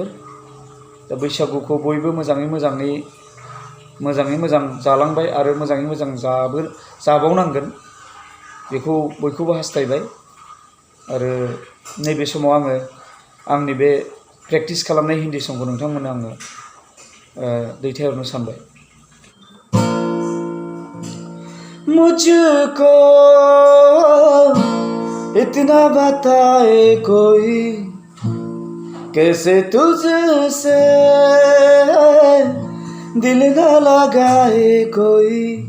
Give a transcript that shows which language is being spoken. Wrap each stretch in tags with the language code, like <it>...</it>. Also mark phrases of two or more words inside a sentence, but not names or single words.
<brx>दा बैसागुखौ बयबो मोजाङै मोजां जालांबाय, आरो मोजाङै मोजां जाबावनांगोन, बेखौ बयखौबो हास्थायबाय। आरो नैबे समाव आङो आंनि बे प्रेक्टिस खालामनाय हिन्दी संखौ नोंथांमोननो आङो दैथायहरनो सानबाय।</brx> <hi>मुझको इतना बताए कोई, कैसे तुझसे दिल न लगाए कोई।</hi>